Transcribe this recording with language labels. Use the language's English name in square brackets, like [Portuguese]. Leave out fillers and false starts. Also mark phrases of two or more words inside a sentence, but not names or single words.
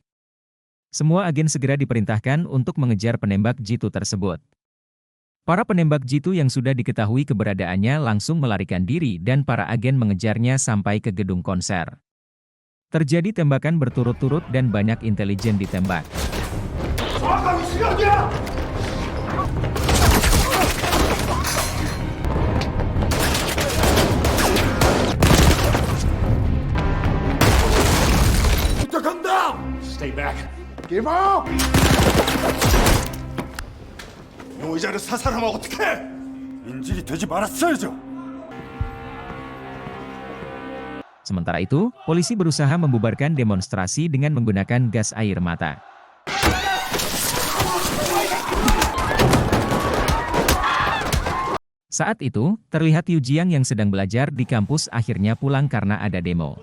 [Indonesian] Semua agen segera diperintahkan untuk mengejar penembak jitu tersebut. Para penembak jitu yang sudah diketahui keberadaannya langsung melarikan diri dan para agen mengejarnya sampai ke gedung konser. Terjadi tembakan berturut-turut dan banyak intelijen ditembak. [English] Stay back. Give up! [Korean] 노이자를 사살하면 어떡해? 인질이 되지 말았어야죠. [Indonesian] Sementara itu, polisi berusaha membubarkan demonstrasi dengan menggunakan gas air mata. Saat itu, terlihat Yu Jiang yang sedang belajar di kampus akhirnya pulang karena ada demo.